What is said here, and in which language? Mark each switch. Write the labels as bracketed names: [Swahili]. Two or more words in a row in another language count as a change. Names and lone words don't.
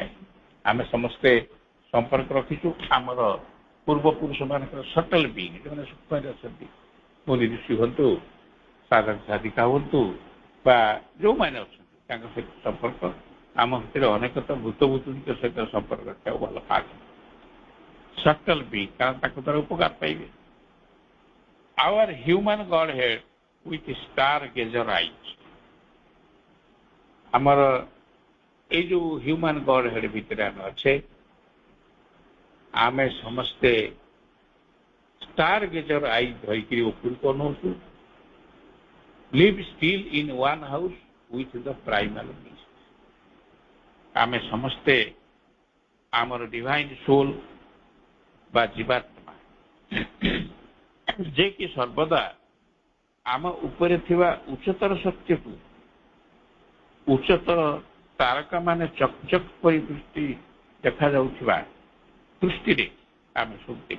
[Odia] ଆମେ ସମସ୍ତେ ସମ୍ପର୍କ ରଖିଛୁ ଆମର ପୂର୍ବପୁରୁଷ ମାନଙ୍କର [English] subtle being, [Odia] ଯେଉଁମାନେ ସୂକ୍ଷ୍ମରେ ଅଛନ୍ତି, ମୁନି ଋଷି ହୁଅନ୍ତୁ, ସାଧକ ସାଧିକା ହୁଅନ୍ତୁ, ବା ଯେଉଁମାନେ ଅଛନ୍ତି ତାଙ୍କ ସହିତ ସମ୍ପର୍କ। ଆମ ଭିତରେ ଅନେକ ତ ଭୂତ ଭୁତୁଣୀଙ୍କ ସହିତ ସମ୍ପର୍କ ରଖିବାକୁ ଭଲ ପାଆନ୍ତି, [English] subtle being, [Odia] କାରଣ ତାଙ୍କ ଦ୍ୱାରା ଉପକାର ପାଇବେ। [English] Our human Godhead with stargazer eyes, [Odia] ଆମର ଏଇ ଯୋଉ [English] human Godhead [Odia] ଭିତରେ ଆମେ ଅଛେ, ଆମେ ସମସ୍ତେ [English] stargazer eyes [Odia] ଧରିକିରି ଉପରକୁ ଅନଉଛୁ। [English] live still in one house with the primal beast, [Odia] ଆମେ ସମସ୍ତେ ଆମର [English] divine soul [Odia] ବା ଜୀବାତ୍ମା, ଯେ କି ସର୍ବଦା ଆମ ଉପରେ ଥିବା ଉଚ୍ଚତର ଶକ୍ତିକୁ, ଉଚ୍ଚତର ତାରକା ମାନେ ଚକ୍ ଚକ୍ ପରି ଦୃଷ୍ଟି ଦେଖାଯାଉଥିବା ଦୃଷ୍ଟିରେ ଆମେ ସବୁ ଦେଖୁ।